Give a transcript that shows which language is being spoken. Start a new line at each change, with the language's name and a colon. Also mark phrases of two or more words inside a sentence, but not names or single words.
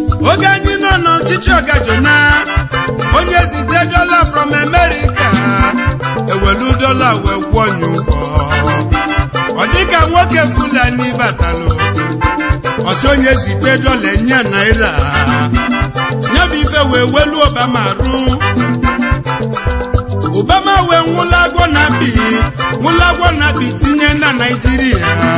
Igbo: Oge anyị nọ n'ọchịchị Ọgajona, onye zite dollar from America, ewelu dollar wee kwụọ ya ụgwọ. Ọ dị ka nwoke Fulani batalụ, ọ sị onye zite dollar nye naira. Ya bụ ife wee welu Obama arụ. Obama wee nwụla agwọ na bi, nwụla agwọ na bi tinye na Naịjirịa.